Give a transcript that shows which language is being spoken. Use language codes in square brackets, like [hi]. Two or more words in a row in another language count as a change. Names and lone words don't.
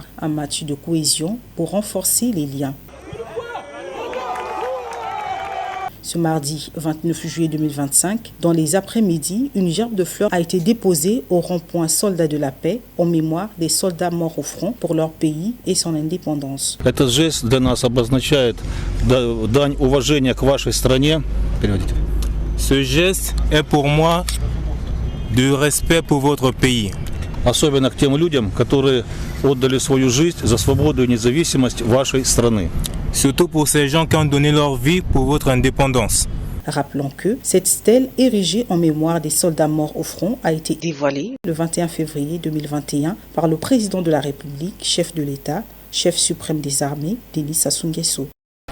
[fr] Un match de cohésion pour renforcer les liens. Ce mardi 29 juillet 2025, dans les après-midi, une gerbe de fleurs a été déposée au rond-point Soldats de la Paix en mémoire des soldats morts au front pour leur pays et son indépendance. [ru] Этот жест для нас обозначает дань уважения к вашей стране. [fr] Ce geste est pour moi de respect pour votre pays. [ru] Особенно к тем людям, которые отдали свою жизнь за свободу и независимость вашей страны. [fr] Surtout pour ces gens qui ont donné leur vie pour votre indépendance. Rappelons que cette stèle érigée en mémoire des soldats morts au front a été dévoilée le 21 février 2021 par le président de la République, chef de l'État, chef suprême des armées, Denis Sassou Nguesso.